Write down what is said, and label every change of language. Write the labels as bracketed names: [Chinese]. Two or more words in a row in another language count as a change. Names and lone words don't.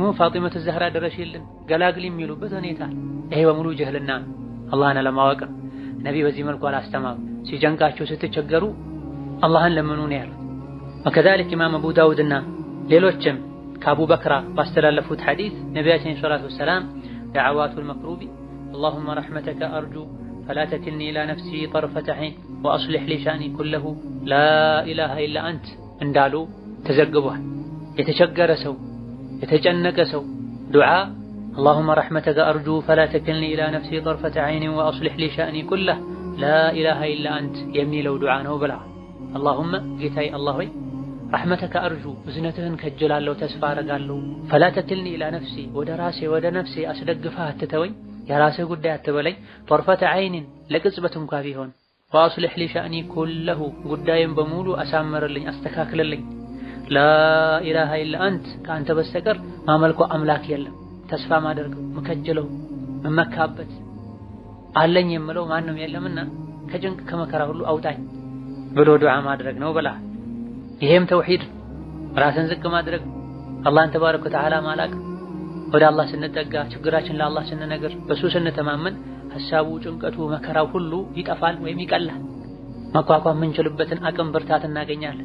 [Amharic] ፋጢመቱ ዘህራ ድረሽልን ገላግሊ የሚሉበት ሁኔታ። ይሄ በሙሉ ጀህልና አላህን አለማወቅ። ነቢ በዚህ መልኩ አላስተማሩ። ሲጨንቃቸው ስትቸገሩ አላህን ለምኑ ነው ያሉት። ወከዛሊክ ኢማም አቡ ዳውድና ሌሎችም ከአቡ በክራ ባስተላለፉት ሐዲስ ነቢያችን [Arabic] صلى الله عليه وسلم دعوات المكروب اللهم رحمتك أرجو فلا تكلني إلى نفسي طرفة عين وأصلح لي شأني كله لا إله إلا أنت [Amharic] እንዳሉ ተዘግቧል። የተቸገረ ሰው የተጨነቀ ሰው ዱዓ [Arabic] اللهم رحمتك أرجو فلا تكلني إلى نفسي طرفة عين وأصلح لي شأني كله لا إله إلا أنت [Amharic] የሚለው ዱዓ ነው ብላ اللهم ጌታዬ አላህ ሆይ [Arabic] رحمتك أرجو [Amharic] እዝነትህን ከጀላለሁ ተስፋ አደርጋለሁ [Arabic] فلا تكلني إلى نفسي [Amharic] ወደ ነፍሴ አስደግፈህ አትተወኝ የራስህ ጉዳይ አትበለኝ [Arabic] طرفة عين [Amharic] ለቅጽበት እንኳ ቢሆን [Arabic] وأصلح لي شأني كله [Amharic] ጉዳይን በሙሉ አሳምርልኝ አስተካክልልኝ [Arabic] لا إله إلا أنت [Amharic] ከአንተ በስተቀር ማመልኮ አምላክ የለም ተስፋ ማደርገው መከጀለው መመካበት አለኝ የምለው ማንም የለምና ከጭንቅ ከመከራ ሁሉ አውጣኝ ብሎ ዱዓ ማድረግ ነው ብላ። ይሄም ተውሂድ ራስን ዝቅ ማድረግ አላህን [Arabic] تبارك وتعالى [Amharic] ማላቅ። ወደ አላህ ስንጠጋ ችግራችን ለአላህ ስንነግር በሱ ስንተማመን ሐሳቡ ጭንቀቱ መከራው ሁሉ ይጠፋል ወይም ይቀላል። መቋቋም የምንችልበትን አቅም ብርታት እናገኛለን።